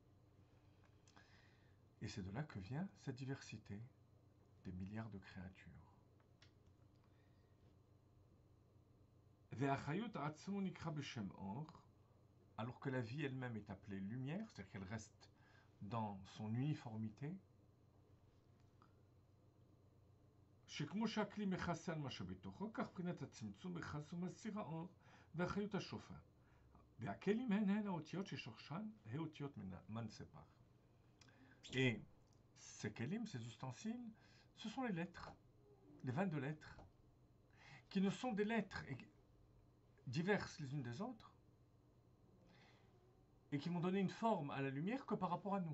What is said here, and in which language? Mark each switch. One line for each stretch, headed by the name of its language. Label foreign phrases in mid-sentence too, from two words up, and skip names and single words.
French: Et c'est de là que vient cette diversité des milliards de créatures. Alors que la vie elle-même est appelée lumière, c'est-à-dire qu'elle reste dans son uniformité,
Hebrew: שכמו שהכלי מכסה על מה שבתוכו, כך בחינת הצמצום מכסה ומסיר האור והחיות השופע. והכלים הן האותיות ששורשן האותיות מנספח.
French: Et ces kelim, ces ustensiles, ce sont les lettres, les 22 lettres, qui ne sont des lettres diverses les unes des autres, et qui vont donner une forme à la lumière que par rapport à nous.